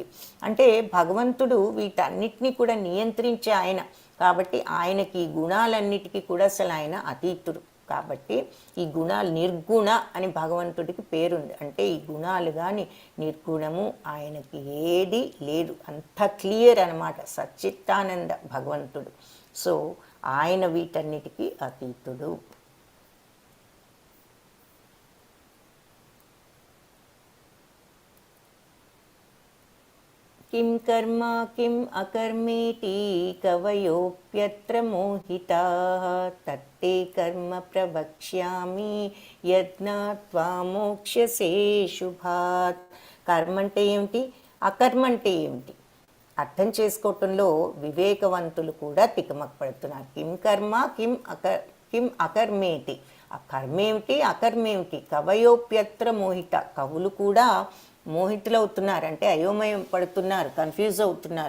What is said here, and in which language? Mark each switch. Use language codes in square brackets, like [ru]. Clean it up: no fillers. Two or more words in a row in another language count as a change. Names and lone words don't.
[te] అంటే భగవంతుడు వీటన్నిటినీ కూడా నియంత్రించే ఆయన కాబట్టి ఆయనకి ఈ గుణాలన్నిటికీ కూడా అసలు ఆయన అతీతుడు. కాబట్టి ఈ గుణాలు నిర్గుణ అని భగవంతుడికి పేరుంది. అంటే ఈ గుణాలు కానీ నిర్గుణము ఆయనకి ఏది లేదు, అంత క్లియర్ అనమాట, సచ్చిత్తానంద భగవంతుడు. సో ఆయన వీటన్నిటికీ అతీతుడు. [sa] किं कर्म किम् अकर्मेति कवयोऽप्यत्र मोहिताः तत्ते कर्म प्रवक्ष्यामि यज्ञात्वा మోక్ష్యసే శుభాత్. [te] కర్మ అంటే ఏమిటి, అకర్మ అంటే ఏమిటి అర్థం చేసుకోవటంలో వివేకవంతులు కూడా తికమకపడుతున్నారు. [sa] కిం కర్మ కిం అకర్మేతి, [te] ఆ కర్మేమిటి అకర్మేమిటి. [sa] కవయోప్యత్ర మోహిత, [te] కవులు కూడా మోహితులవుతున్నారు, అంటే అయోమయం పడుతున్నారు, కన్ఫ్యూజ్ అవుతున్నారు.